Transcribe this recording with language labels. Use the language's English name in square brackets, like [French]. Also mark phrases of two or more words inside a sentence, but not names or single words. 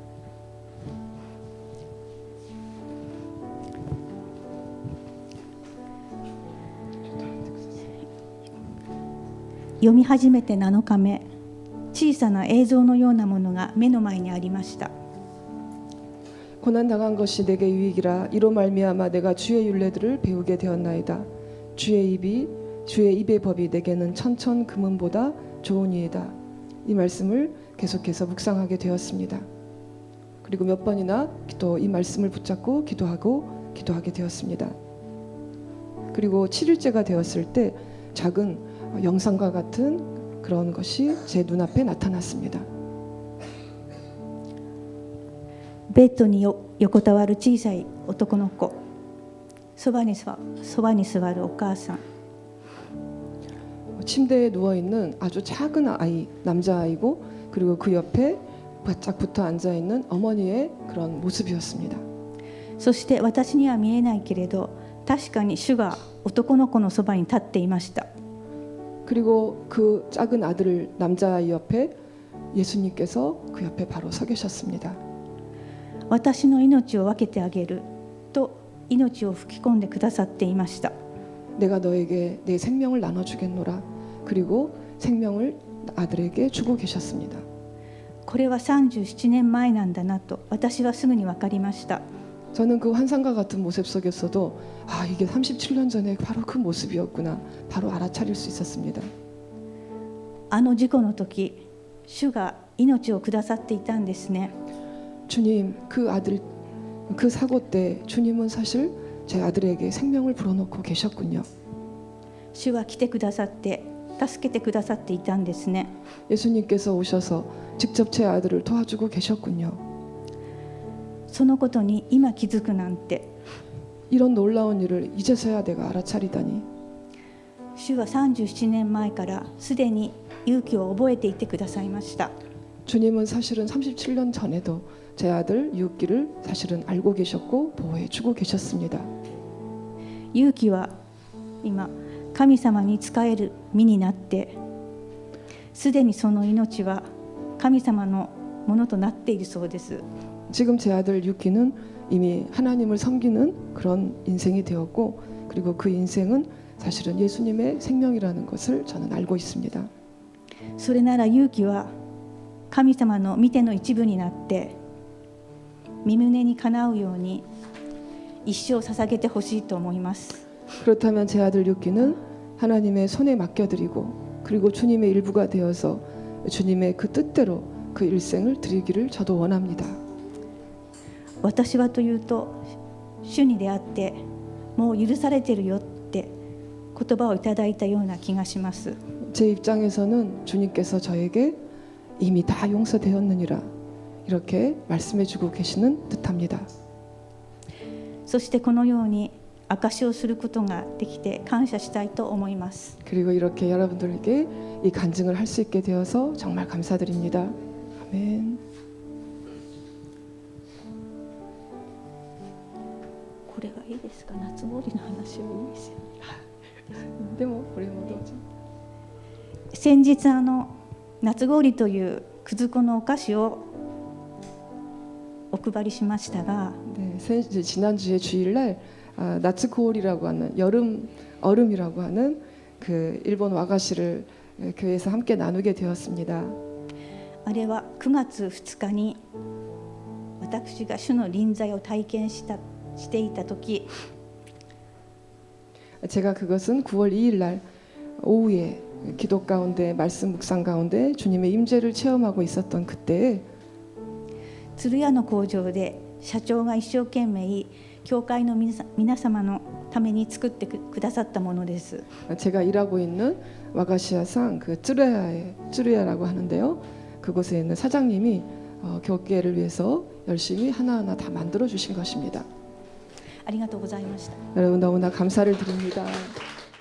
[Japanese] 読み始めて7日目、小さな映像のようなものが目の前にありました。 [Korean] 고난당한 것이 내게 유익이라 이로 말미암아 내가 주의 율례들을 배우게 되었나이다. 주의 입의 법이 내게는 천천 금은보다 좋으니이다. 이 말씀을 계속해서 묵상하게 되었습니다. 그리고 몇 번이나 또 이 말씀을 붙잡고 기도하게 되었습니다. 그리고 7일째가 되었을 때 작은 영상과 같은 그런 것이 제 눈앞에 나타났습니다. [Japanese] ベッドに横たわる小さい男の子、そばに座るお母さん、 [Korean] 침대에 누워 있는 아주 작은 아이, 남자아이고 그리고 그 옆에 바짝 붙어 앉아 있는 어머니의 그런 모습이었습니다. [Japanese] そして私には見えないけれど、確かに主が男の子のそばに立っていました。 [Korean] 그리고 그 작은 아들 남자아이 옆에 예수님께서 그 옆에 바로 서 계셨습니다. [Japanese] 私の命を分けてあげると命を吹き込んでくださっていました。 [Korean] 내가 너에게 내 생명을 나눠주겠노라. 그리고 생명을 아들에게 주고 계셨습니다. [Japanese] これは37年前なんだなと私はすぐに分かりました。 [Korean] 저는 그 환상과 같은 모습 속에서도 이게 37년 전에 바로 그 모습이었구나. 바로 알아차릴 수 있었습니다. [Japanese] あの事故の時、主が命をくださっていたんですね。 [Korean] 주님, 그 아들 그 사고 때 주님은 사실 제 아들에게 생명을 불어넣고 계셨군요. [Japanese] 主は来てくださって助けてくださっていたんですね。 [Korean] 예수님께서 오셔서 직접 제 아들을 도와주고 계셨군요. [Japanese] そのことに今気づくなんて、 [Korean] 이런 놀라운 일을 이제서야 내가 알아차리다니. [Japanese] 主は37年前からすでに勇気を覚えていてくださいました。 [Korean] 주님은 사실은 37년 전에도 제 아들 유기를 사실은 알고 계셨고 보호해주고 계셨습니다. [Japanese] 勇気は今神様に仕える身になって、すでにその命は神様のものとなっているそうです。 [Korean] 지금 제 아들 유기는 이미 하나님을 섬기는 그런 인생이 되었고, 그리고 그 인생은 사실은 예수님의 생명이라는 것을 저는 알고 있습니다. [Japanese] それなら勇気は神様の御手の一部になって身胸にかなうように一生捧げてほしいと思います。 [Korean] 그렇다면 제 아들 유기는 하나님의 손에 맡겨드리고, 그리고 주님의 일부가 되어서 주님의 그 뜻대로 그 일생을 드리기를 저도 원합니다. [Japanese] 私はというと、主に出会ってもう許されてるよって言葉をいただいたような気がします。 [Korean] 제 입장에서는 주님께서 저에게 이미 다 용서되었느니라 이렇게 말씀해주고 계시는 듯합니다. [Japanese] そしてこのように証しをすることができて感謝したいと思います。 [Korean] 그리고 이렇게 여러분들에게 이 간증을 할 수 있게 되어서 정말 감사드립니다. 아멘. [Japanese] これがいいですか？夏氷の話はいいですよ。 [Korean] 근데 뭐 우리 모두 [Japanese] 先日夏氷というくず粉のお菓子をお配りしましたが、 [Korean] 네, 지난주에 주일날 나츠코올이라고 하는 여름 얼음이라고 하는 그 일본 와가시를 교회에서 함께 나누게 되었습니다. [Japanese] あれは9月2日に私が主の臨在を体験していた時、 [Korean] 제가 그것은 9월 2일 날 오후에 기도 가운데 말씀 묵상 가운데 주님의 임재를 체험하고 있었던 그때에 [Japanese] 鶴屋の工場で社長が一生懸命教会の皆様のために作ってくださったものです。 [Korean] 제가 일하고 있는 와가시아상 그 쯔르야라고 하는데요. 그곳에 있는 사장님이 교회를 위해서 열심히 하나하나 다 만들어 주신 것입니다. [Japanese] ありがとうございました。 [Korean] 여러분 너무나 감사를 드립니다.